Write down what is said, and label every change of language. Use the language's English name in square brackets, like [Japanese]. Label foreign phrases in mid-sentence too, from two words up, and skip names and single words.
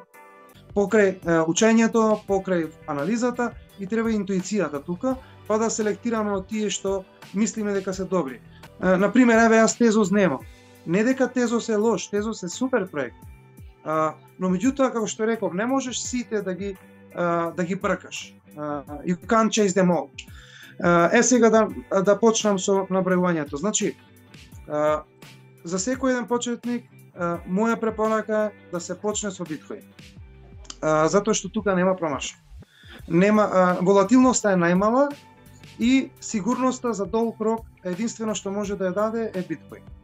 [Macedonian] Покрај учењето, покрај анализата и треба интуицијата тука, па да селектираме од тие што мислиме дека се добри. Например, еве јас Тезос немам. Не дека Тезос е лош, Тезос е супер проект. Но меѓутоа, како што реков, не можеш сите да ги бркаш. [English] You can't chase them all. [Macedonian] Сега да почнам со набројувањето. Значи, за секој еден почетник, моја препорака е да се почне со биткоин. Затоа што тука нема промашај. Волатилноста е најмала и сигурноста за долг рок единствено што може да ја даде е биткоин.